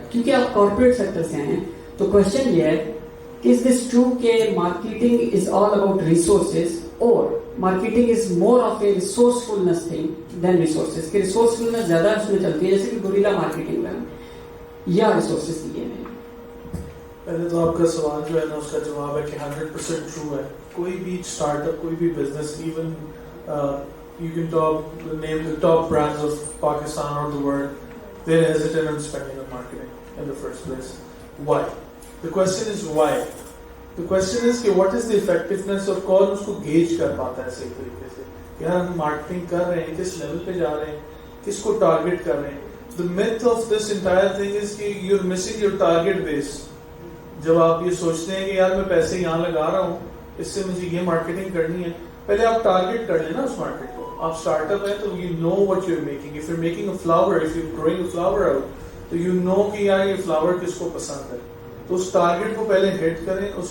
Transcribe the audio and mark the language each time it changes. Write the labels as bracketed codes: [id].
[ur] کیونکہ آپ corporate sector سے ہیں, تو کوشچن یہ ہے کہ [en] is this true [ur] کہ [en] marketing is all about resources, [ur] اور [en] marketing is more of a resourcefulness thing than resources, [ur] کہ ریسورسفلنس زیادہ اس میں چلتی ہے, جیسے کہ گوریلا مارکیٹنگ میں, یا ریسورسز لیے نہیں. پہلے تو آپ کا سوال جو ہے نا اس کا جواب ہے کہ 100% ٹرو ہے. کوئی بھی اسٹارٹ اپ, کوئی بھی business, even [en] you can name the top brands of Pakistan or the world, they're hesitant on spending on marketing in the first place. Why? The question is why. The question is کہ what is the effectiveness of [ur] کون اس کو gauge کر پاتا ہے صحیح طریقے سے کہ ہم مارکیٹنگ کر رہے ہیں, کس لیول پہ جا رہے ہیں, کس کو ٹارگیٹ کر رہے ہیں. [en] The myth of this entire thing is کہ you're missing your target base. [ur] جب آپ یہ سوچتے ہیں کہ یار میں پیسے یہاں لگا رہا ہوں, اس سے مجھے یہ مارکیٹنگ کرنی ہے, پہلے آپ ٹارگیٹ کر لیں نا اس مارکیٹ کو. آپ اسٹارٹ اپ ہے تو [en] you know what you're making. If you're making a flower, if you're growing a flower out, [ur] تو you know کہ یار یہ فلاور کس کو پسند ہے, تو اس ٹارگیٹ کو پہلے ہٹ کریں.